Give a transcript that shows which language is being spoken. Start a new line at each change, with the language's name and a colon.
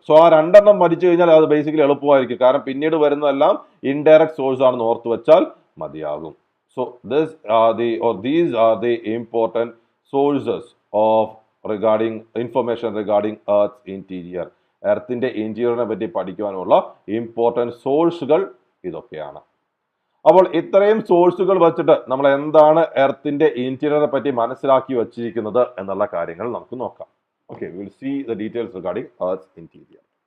Malayalam: So ആ 2 പഠിച്ചു കഴിഞ്ഞാൽ അത് ബേസിക്കലി എളുപ്പമായിരിക്കും. കാരണം പിന്നീട് വരുന്നതെല്ലാം ഇൻഡയറക്റ്റ് സോഴ്സ് ആണെന്ന് ഓർത്ത് വെച്ചാൽ മതിയാകും.
English: So these are the important sources of information regarding Earth's interior.
Malayalam: എർത്തിന്റെ ഇന്റീരിയറിനെ പറ്റി പഠിക്കുവാനുള്ള ഇമ്പോർട്ടൻറ്റ് സോഴ്സുകൾ ഇതൊക്കെയാണ്. അപ്പോൾ ഇത്രയും സോഴ്സുകൾ വെച്ചിട്ട് നമ്മൾ എന്താണ് എർത്തിന്റെ ഇന്റീരിയറിനെ പറ്റി മനസ്സിലാക്കി വച്ചിരിക്കുന്നത് എന്നുള്ള കാര്യങ്ങൾ നമുക്ക് നോക്കാം.
English: Okay, we will see the details regarding Earth's interior.